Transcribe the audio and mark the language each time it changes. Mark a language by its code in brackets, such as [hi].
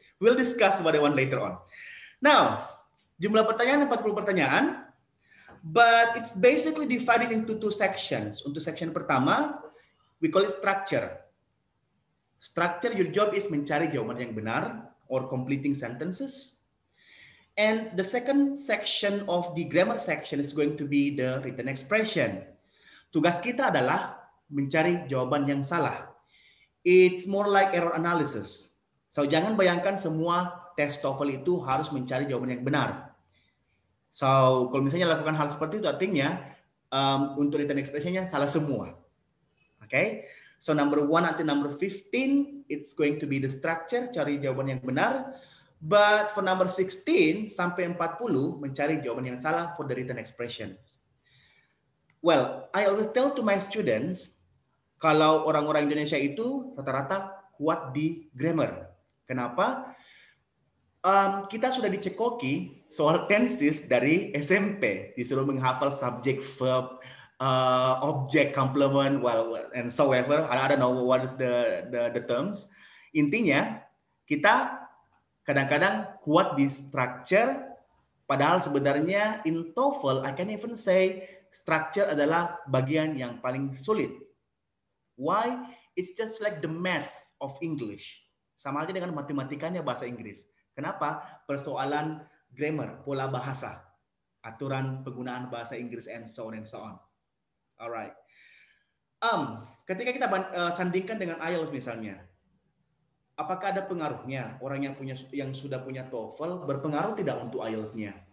[en] We'll discuss about that one later on. Now, [id] jumlah pertanyaan 40 pertanyaan, [en] but it's basically divided into 2 sections. [id] Untuk section pertama, [en] we call it structure. Structure, your job is [id] mencari jawaban yang benar [en] or completing sentences. And the second section of the grammar section is going to be the written expression. [id] Tugas kita adalah mencari jawaban yang salah. [en] It's more like error analysis. [id] So jangan bayangkan semua tes TOEFL itu harus mencari jawaban yang benar. So kalau misalnya lakukan hal seperti itu artinya untuk written expression-nya salah semua. [en] Okay? So number 1 until number 15 it's going to be the structure, [id] cari jawaban yang benar. [en] But for number 16 sampai 40 [id] mencari jawaban yang salah [en] for the written expressions. Well, I always tell to my students [id] kalau orang-orang Indonesia itu rata-rata kuat di grammar. Kenapa? Kita sudah dicekoki soal tenses dari SMP, disuruh menghafal subject, verb, object, complement, well, and so ever. [en] I don't know what is the terms. [id] Intinya kita kadang-kadang kuat di structure, padahal sebenarnya [en] in TOEFL I can even say [id] structure adalah bagian yang paling sulit. Why? [en] It's just like the math of English. [id] Sama aja dengan matematikanya bahasa Inggris. Kenapa? Persoalan grammar, pola bahasa, aturan penggunaan bahasa Inggris, [en] and so on and so on. [id] Alright. Ketika kita sandingkan dengan IELTS misalnya, apakah ada pengaruhnya orang yang sudah punya TOEFL berpengaruh tidak untuk IELTS-nya?